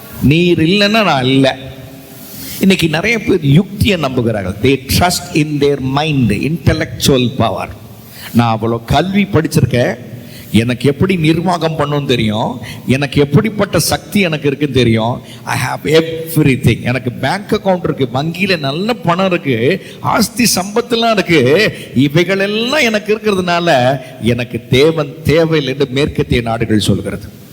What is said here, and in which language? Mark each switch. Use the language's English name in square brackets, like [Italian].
[Tamil] நீர் இல்லைன்னா நான் இல்லை. இன்னைக்கு நிறைய பேர் யுக்தியை நம்புகிறார்கள். [English] they trust in their mind, intellectual power. [Tamil] நான் அவ்வளோ கல்வி படிச்சிருக்கேன், எனக்கு எப்படி நிர்வாகம் பண்ணணும் தெரியும், எனக்கு எப்படிப்பட்ட சக்தி எனக்கு இருக்குன்னு தெரியும். [English] I have everything. [Tamil] எனக்கு பேங்க் அக்கௌண்ட் இருக்கு, வங்கியில நல்ல பணம் இருக்கு, ஆஸ்தி சம்பத்துலாம் இருக்கு. இவைகளெல்லாம் எனக்கு இருக்கிறதுனால எனக்கு தேவன் தேவையில்லை என்று மேற்கத்திய நாடுகள் சொல்கிறது.